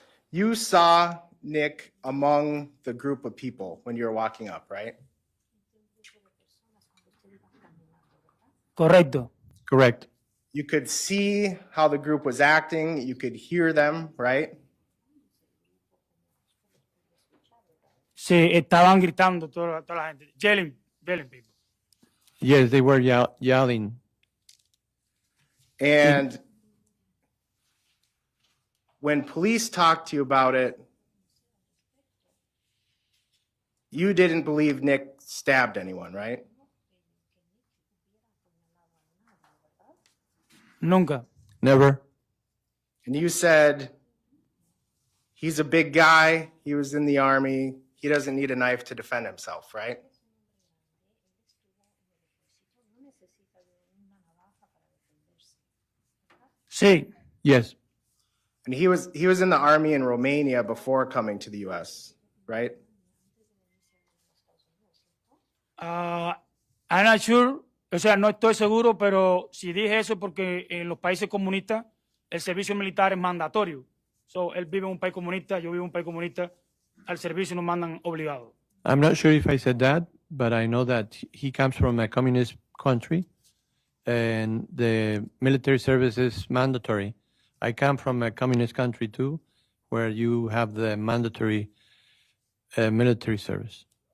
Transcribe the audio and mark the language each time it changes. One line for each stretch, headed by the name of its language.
English: you saw Nick among the group of people when you were walking up, right?
Spanish: Correcto.
English: Correct. You could see how the group was acting. You could hear them, right?
Spanish: Sí, estaban gritando toda la gente.
English: Yelling people. Yes, they were yelling. And when police talked to you about it, you didn't believe Nick stabbed anyone, right?
Spanish: Nunca.
English: Never. And you said, he's a big guy. He was in the army. He doesn't need a knife to defend himself, right?
Spanish: Sí.
English: Yes. And he was in the army in Romania before coming to the U.S., right? I'm not sure,
Spanish: o sea, no estoy seguro, pero si dije eso porque en los países comunistas el servicio militar es mandatorio. So, él vive en un país comunista, yo vivo en un país comunista, al servicio nos mandan obligados.
English: I'm not sure if I said that, but I know that he comes from a communist country and the military service is mandatory. I come from a communist country too, where you have the mandatory military service.